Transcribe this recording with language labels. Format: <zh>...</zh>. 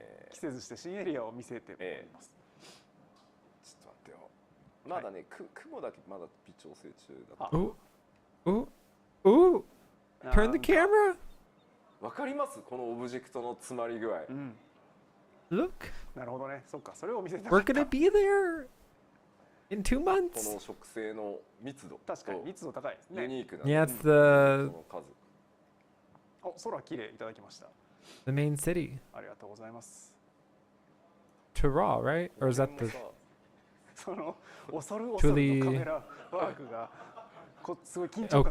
<ja>季節して新エリアを見せております。ちょっと待ってよ。まだね、雲だけまだ微調整中だった。</ja> <en>Ooh! Turn the camera!</en> <ja>わかりますこのオブジェクトの詰まり具合。</ja> <en>Look!</en> <ja>なるほどね。そっか、それを見せた。</ja> <en>We're gonna be there in 2 months.</en> <ja>この植生の密度。確かに密度高いですね。ユニークな。</ja> <en>Yeah, it's the</en> <ja>空綺麗いただきました。</ja> <en>The main city.</en> <ja>ありがとうございます。</ja> <en>Tara, right? Or is that the</en> <ja>その恐る恐るのカメラワークがすごい緊張</ja>